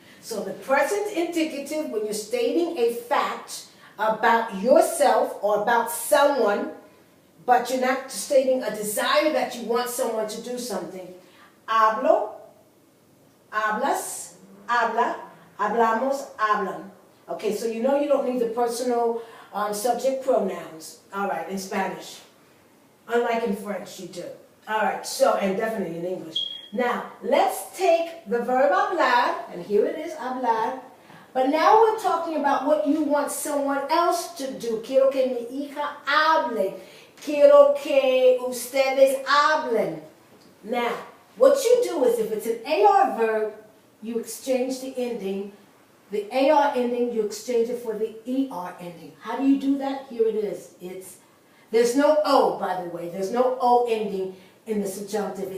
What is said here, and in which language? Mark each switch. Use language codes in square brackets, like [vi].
[en] So the present indicative, when you're stating a fact about yourself or about someone, but you're not stating a desire that you want someone to do something. [es] Hablo, hablas, habla, hablamos, hablan. [en] Okay, so you know you don't need the personal subject pronouns. All right, in Spanish. Unlike in French, you do. All right, so, and definitely in English. Now, let's take the verb hablar, and here it is, hablar. But now we're talking about what you want someone else to do. [es] Quiero que mi hija hable. Quiero que ustedes hablen. [en] Now, what you do is if it's an AR verb, you exchange the ending. The AR ending, you exchange it for the ER ending. How do you do that? Here it is. There's no O, by the way. There's no O ending in the subjunctive.